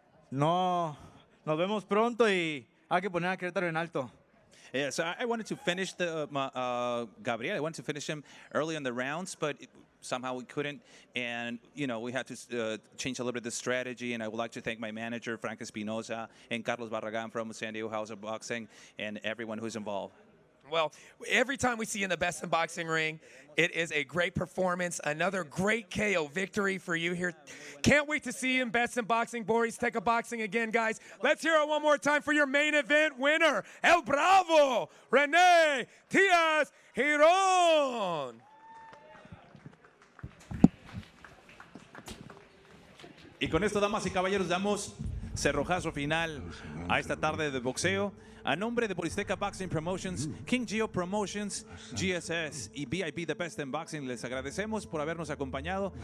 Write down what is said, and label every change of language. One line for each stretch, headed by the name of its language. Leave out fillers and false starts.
Spanish: Nos vemos pronto y hay que poner a Querétaro en alto.
English: Yeah, so I wanted to finish Gabriel. I wanted to finish him early in the rounds, but somehow we couldn't. And, we had to change a little bit the strategy. And I would like to thank my manager, Frank Espinosa, and Carlos Barragan from San Diego House of Boxing, and everyone who's involved. Well, every time we see you in the Best in Boxing ring, it is a great performance. Another great KO victory for you here. Can't wait to see you in Best in Boxing. Boris, take a boxing again, guys. Let's hear it one more time for your main event winner, El Bravo, Rene Tías Giron.
Spanish: Y con esto, damas y caballeros, damos cerrojazo final a esta tarde de boxeo. A nombre de Boristeca Boxing Promotions, King Geo Promotions, GSS y BIB The Best in Boxing, les agradecemos por habernos acompañado.